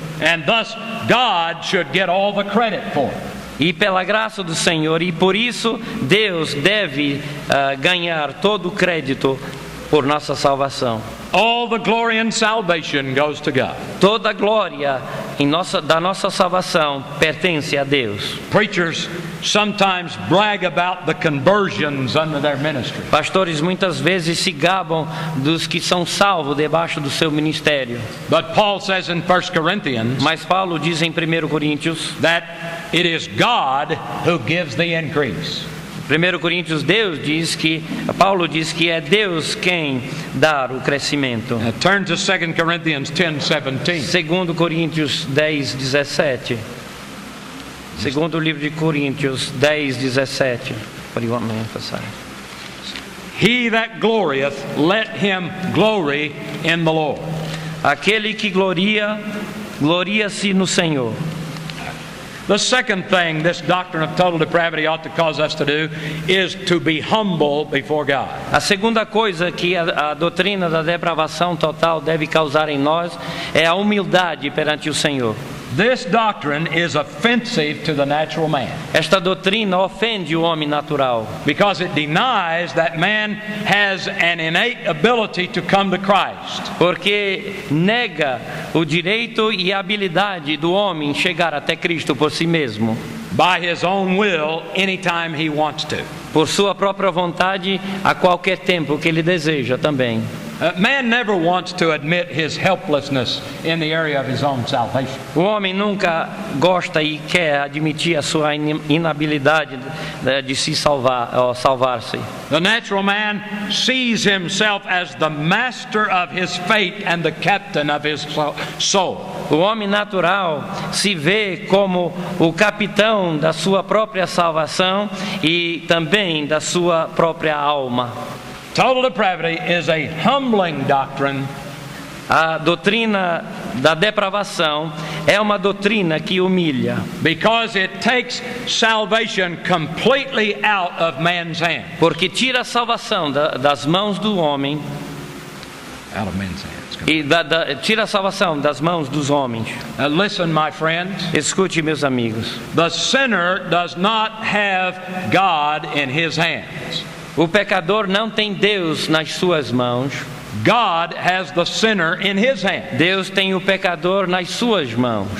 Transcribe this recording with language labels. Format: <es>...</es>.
<en>And thus, God should get all the credit for it.</en> <pt>E pela graça do Senhor, e por isso Deus deve ganhar todo o crédito por nossa salvação.</pt> <en>All the glory in salvation goes to God.</en> <pt>Toda a glória da nossa salvação pertence a Deus.</pt> <en>Preachers sometimes brag about the conversions under their ministry.</en> <pt>Pastores muitas vezes se gabam dos que são salvos debaixo do seu ministério.</pt> <en>But Paul says in 1 Corinthians,</en> <pt>mas Paulo diz em 1 Coríntios</pt> <en>that it is God who gives the increase.</en> <pt>1 Coríntios, Paulo diz que é Deus quem dá o crescimento.</pt> <en>Turn to 2 Corinthians 10:17.</en> <pt>2 Coríntios 10:17. Segundo livro de Coríntios 10:17.</pt> <en>What do you want me to emphasize? He that glorieth, let him glory in the Lord.</en> <pt>Aquele que gloria-se no Senhor.</pt> <en>The second thing this doctrine of total depravity ought to cause us to do is to be humble before God.</en> <pt>A segunda coisa que a doutrina da depravação total deve causar em nós é a humildade perante o Senhor.</pt> <en>This doctrine is offensive to the natural man.</en> <pt>Esta doutrina ofende o homem natural.</pt> <en>Because it denies that man has an innate ability to come to Christ.</en> <pt>Porque nega o direito e a habilidade do homem chegar até Cristo por si mesmo.</pt> <en>By his own will, anytime he wants to.</en> <pt>Por sua própria vontade, a qualquer tempo que ele deseja também.</pt> <en>Man never wants to admit his helplessness in the area of his own salvation.</en> <pt>O homem nunca gosta e quer admitir a sua inabilidade de se salvar-se.</pt> <en>The natural man sees himself as the master of his fate and the captain of his soul.</en> <pt>O homem natural se vê como o capitão da sua própria salvação e também da sua própria alma.</pt> <en>Total depravity is a humbling doctrine.</en> <pt>A doutrina da depravação é uma doutrina que humilha.</pt> <en>Because it takes salvation completely out of man's hand.</en> <pt>Porque tira a salvação das mãos do homem.</pt> <en>Out of man's hands.</en> <pt>E tira a salvação das mãos dos homens.</pt> <en>Listen, my friends.</en> <pt>Escute, meus amigos.</pt> <en>The sinner does not have God in his hands.</en> <pt>O pecador não tem Deus nas suas mãos.</pt> <en>God has the sinner in his hand.</en> <pt>Deus tem o pecador nas suas mãos.</pt>